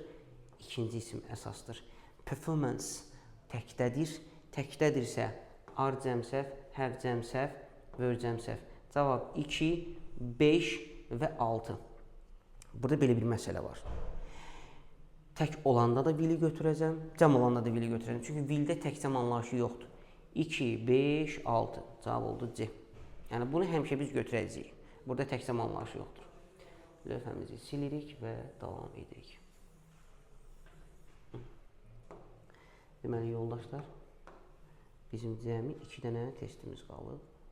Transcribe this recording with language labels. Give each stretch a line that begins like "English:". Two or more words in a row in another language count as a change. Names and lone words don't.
Azerbaijani: İkinci isim əsasdır. Performance təkdədir. Təkdədirsə, are cəmsəf, have cəmsəf, were cəmsəf. Cavab 2, 5 və 6. Burada belə bir məsələ var. Tək olanda da will-i götürəcəm, cəm olanda da will-i götürəcəm. Çünki will-də tək cəm anlayışı yoxdur. 2, 5, 6. Cavab oldu C. Yəni, bunu həmişə biz götürəcəyik. Burada tək cəm anlayışı yoxdur. Lövhəmizi silirik və davam edirik. Deməli, yoldaşlar, bizim cəmi 2 dənə testimiz qalıb.